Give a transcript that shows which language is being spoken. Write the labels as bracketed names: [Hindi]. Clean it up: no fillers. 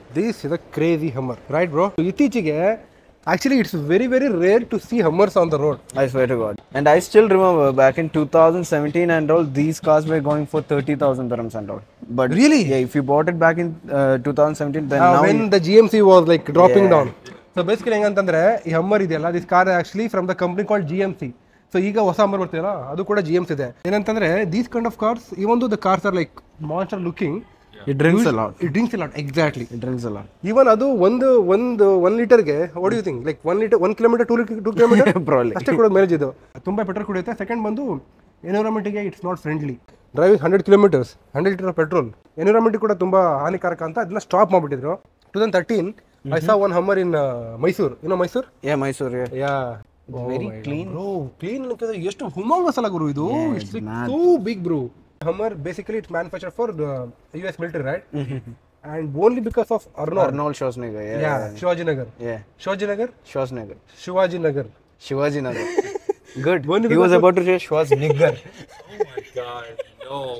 [English] This is a crazy Hummer, right bro? [Kannada] ಇತ್ತೀಚೆಗೆ [English] actually it's very rare to see Hummers on the road. I swear to God. And I still remember back in 2017 and all, these cars were going for 30,000 dirhams and all. But really, yeah, if you bought it back in 2017, then now when the GMC was like dropping down. So basically [Kannada] ಹೆಂಗಂತಂದ್ರೆ ಈ ಹಮ್ಮರ್ ಇದೆಯಲ್ಲ [English] This car actually from the company called GMC. So [Kannada] ಈಗ ಹೊಸ ಹಮ್ಮರ್ ಬರ್ತೀಯಲ್ಲ ಅದು ಕೂಡ GMC ಇದೆ. ಏನಂತಂದ್ರೆ [English] These kind of cars even the cars are like monster looking. It drinks a lot. It drinks a lot, exactly. It drinks a lot. Even [Kannada] ಅದು ಒಂದು 1 ಲೀಟರ್ಗೆ [English] what do you think, like 1 litre 1 kilometre 2 kilometre Probably. [Kannada] ಅಷ್ಟೇ ಕೂಡ mileage ಇದು. ತುಂಬಾ petrol ಕುಡಿಯುತ್ತೆ. Second ಬಂದು ಎನ್ವಿರಾನ್ಮೆಂಟ್ಗೆ [English] It's not friendly. [Kannada] Driving 100 kilometres 100 litre petrol environment ಕೂಡ ತುಂಬಾ ಹಾನಿಕಾರಕ ಅಂತ ಅದನ್ನ stop ಮಾಡಿಬಿಟ್ಟಿದ್ರು. [English] 2013 I saw one Hummer in Mysore. You know Mysore? Yeah, Mysore. Yeah. Yeah. Very clean. [Kannada] Bro, clean ಅನ್ನೋಕೆ ಎಷ್ಟು ಹುಮಾಂಗಸ್ ಅಲ್ಲ ಗುರು ಇದು. [English] It's like so big bro. Hummer basically it's manufactured for the US military, right? And only because of Arnold Schwarzenegger. Yeah. Shivaji Nagar. Yeah. Schwarzenegger? Schwarzenegger. Shivaji Nagar. Shivaji Nagar. Good. Only He was about to say Schwarzenegger. Oh my god, no.